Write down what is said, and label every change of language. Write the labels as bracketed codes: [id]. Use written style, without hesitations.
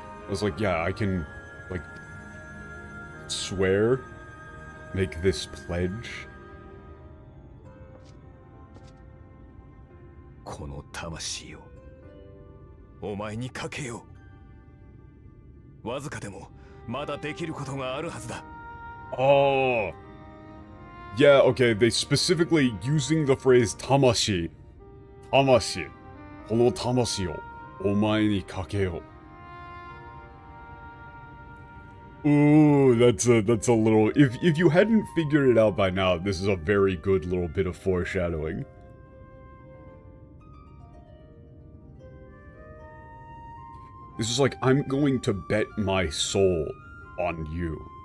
[en] I was like, yeah, I can, like, swear, make this pledge. [ja] この魂をお前にかけよう。わずかでもまだできることがあるはずだ。 [en] Oh. Yeah, okay, they specifically using the phrase tamashi. Tamashi. [ja] この魂をお前にかけよう。 [en] Ooh, that's a little, if you hadn't figured it out by now, this is a very good little bit of foreshadowing. This is like, I'm going to bet my soul on you.